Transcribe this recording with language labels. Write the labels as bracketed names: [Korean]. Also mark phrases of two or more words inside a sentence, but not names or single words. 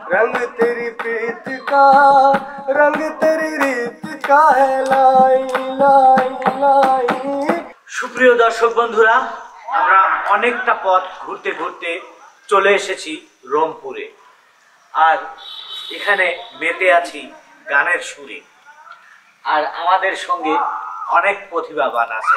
[Hindi] रंग तेरी प्रीत का, रंग तेरी रीत का है लाई लाई लाई। [Bangla] সুপ্রিয় দর্শক বন্ধুরা, আমরা অনেকটা পথ ঘুরতে ঘুরতে চলে এসেছি রংপুরে। আর এখানে মেতে আছি গানের সুরে। আর আমাদের সঙ্গে অনেক প্রতিভাবান আছে।